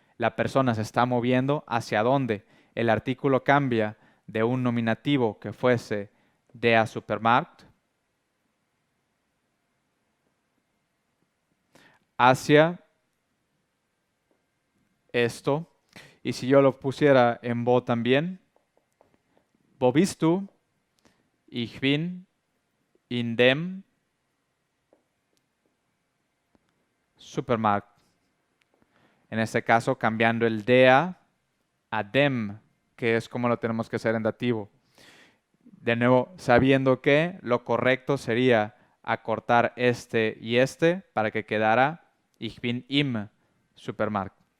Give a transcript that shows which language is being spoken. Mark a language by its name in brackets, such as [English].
[Spanish] La persona se está moviendo hacia dónde. El artículo cambia de un nominativo que fuese der Supermarkt hacia esto. Y si yo lo pusiera en Wo también, [German] Wo bist du? Ich bin in dem Supermarkt. [Spanish] En este caso, cambiando el der a dem, que es como lo tenemos que hacer en dativo. De nuevo, sabiendo que lo correcto sería acortar este y este para que quedara [German] Ich bin im Supermarkt.